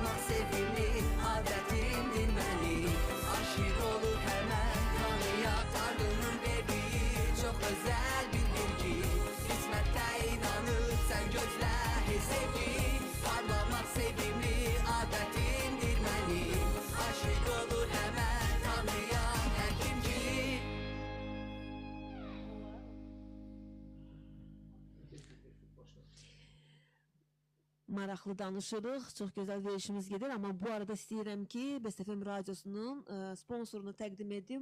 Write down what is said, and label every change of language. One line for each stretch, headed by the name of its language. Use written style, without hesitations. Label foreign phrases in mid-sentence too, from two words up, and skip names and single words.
Turkish: Ah sevimli adetimdir benim Aşık olur hemen tanıyan Tanrı'nın verdiği çok özel bir bilgi Hizmette inanıp sen gözle hey sevgi Parlamak sevimli adetimdir benim Aşık olur hemen tanıyan her kimci
Azerbaijani: Maraqlı danışırıq, çox gözəl verişimiz gedir, amma bu arada istəyirəm ki, Best FM radiosunun sponsorunu təqdim edim.